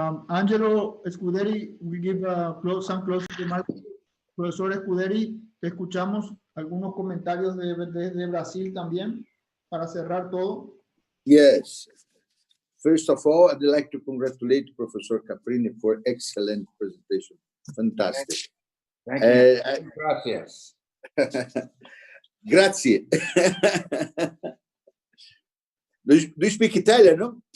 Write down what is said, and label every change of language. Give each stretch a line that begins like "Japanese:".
English: Angelo Scuderi will give some closing remarks.
Spanish: Profesor Scuderi, te escuchamos. Algunos comentarios de Brasil también para cerrar todo.
English: Yes. First of all, I'd like to congratulate Professor Caprini for excellent presentation. Fantastic. Thank you.
Spanish: Gracias.
Italian: Grazie.
English: Do you speak Italian,